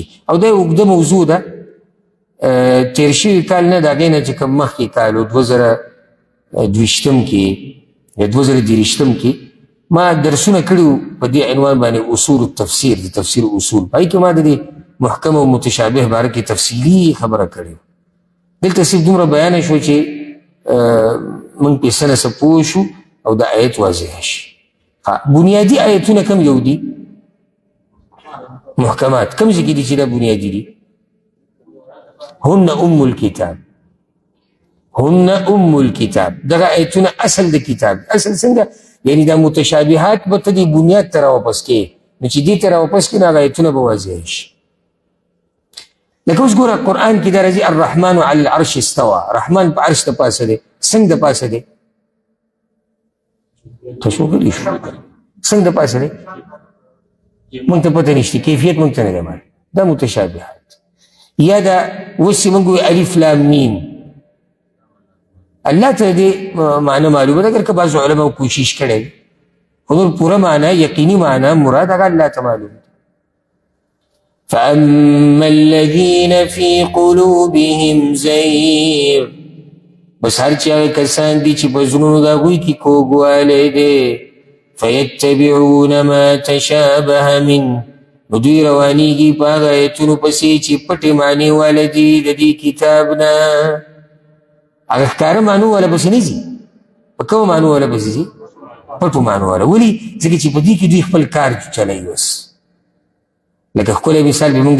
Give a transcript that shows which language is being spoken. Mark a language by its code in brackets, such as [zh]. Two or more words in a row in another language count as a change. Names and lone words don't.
[ps] او دا اوږده موضوع ده تېر شوي کال نه د هغې نه چې کوم مخکې کال و 2020 کې یا 2023 کې ما درسونه کړي وو په دې عنوان باندې [ar] اصول التفسیر [ps] د تفسیر اصول په هغې کې ما د دې محکم او متشابه باره کې تفصیلي خبره کړې دلته صرف دومره بیانه شو چې موږ پې څه نه څه پوه شو او دا آیت واضح شي بنیادي آیتونه کم یو دي محکمات کم ځای کې دي چې دا بنیادي دي [ar] هن ام الكتاب هن ام الكتاب [ps] دغه آیتونه اصل د کتاب اصل څنګه یعنی دا متشابهات به ته دې بنیاد ته راواپس کې نو چې دې ته راواپس کړي نو هغه آیتونه به واضح شي لکه اوس ګوره قرآن کې دا راځي [ar] الرحمن علی العرش استوى [ps] رحمان په عرش د پاسه دی څنګه د پاسه دی تاسو وګورئ څنګه د پاسه دی موږ ته پته نشته کیفیت موږ ته نه دی معلوم دا متشابهات یا دا اوس چې موږ وایو الف لام میم الله ته دې معنی معلومه ده اگر که بعضو علماو کوشش کړی خو نور پوره معنی یقیني معنی مراد هغه الله ته معلوم ده [ar] فأما الذين في قلوبهم زيغ [ps] بس هر چې هغه کسان دي چې په زړونو د هغوی کې کوږوالی دی [ar] فیتبعون ما تشابه من [ps] نو دوی روانیږي په هغه ایتونو پسې چې پټې معنې واله دي د دې کتاب نه هغه ښکاره معنو والا پسې نه ځي په کومه معنو والا پسې ځي پټو معنو والا ولې ځکه چې په دې کې دوی خپل کار چلوي اوس لکه ښکلی مثال به موږ